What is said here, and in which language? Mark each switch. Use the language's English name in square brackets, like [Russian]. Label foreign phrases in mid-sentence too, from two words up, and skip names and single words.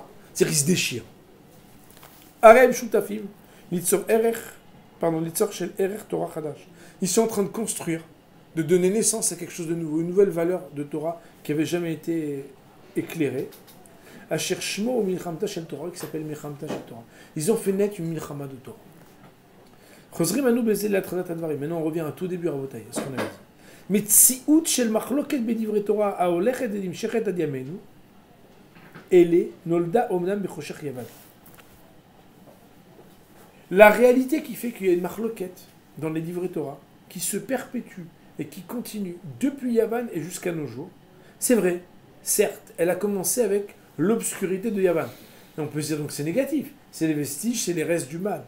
[French] C'est-à-dire qu'ils se déchirent. Ils sont en train de construire, de donner naissance à quelque chose de nouveau, une nouvelle valeur de Torah qui n'avait jamais été éclairée. [Hebrew] אשר שמו מלחמתה של תורה, [French] qui s'appelle [Hebrew] מלחמתה של תורה. [French] Ils ont fait naître une Milchama de Torah. Maintenant on revient à tout début à Rabotai, ce qu'on avait dit. [Hebrew] מציאות של מחלוקת בדברי תורה ההולכת את נמשכת עד ימינו אלא נולדה אמנם בחושך יוון. [French] La réalité qui fait qu'il y a une machloket dans les livrets Torah qui se perpétue et qui continue depuis Yavan et jusqu'à nos jours. C'est vrai, certes, elle a commencé avec l'obscurité de Yavan. Et on peut se dire donc c'est négatif, c'est les vestiges, c'est les restes du mal.